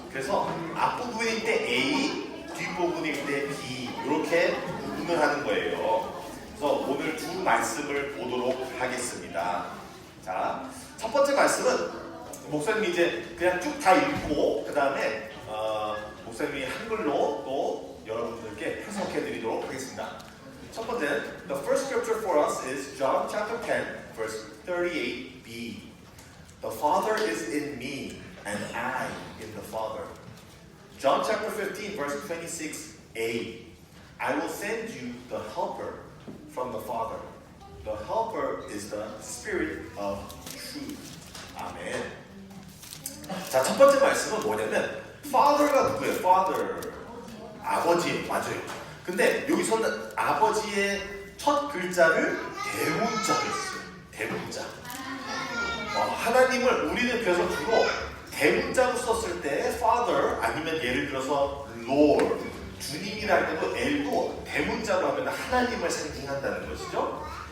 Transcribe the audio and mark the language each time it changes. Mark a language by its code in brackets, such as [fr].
[ko] 그래서 앞부분일 때 A, 뒷부분일 때 B 이렇게 구분을 하는 거예요. 그래서 오늘 두 말씀을 보도록 하겠습니다. 자, 첫 번째 말씀은 목사님이 이제 그냥 쭉 다 읽고 그 다음에 목사님이 한글로 또 여러분들께 해석해 드리도록 하겠습니다. 첫 번째, [en] the first scripture for us is John chapter 10, verse 38b. The Father is in me, and I in the Father. John chapter 15, verse 26a. I will send you the Helper from the Father. The Helper is the Spirit of truth. [ko] 아멘. 자, 첫 번째 말씀은 뭐냐면 Father가 누구예요? Father. 아버지, 맞아요. 근데 여기서는 아버지의 첫 글자를 대문자로 했어요. 대문자. 하나님을 우리는 그래서 주로 대문자로 썼을 때 Father 아니면 예를 들어서 Lord, 주님이랄 때도 L도 대문자로 하면 하나님을 상징한다는 것이죠.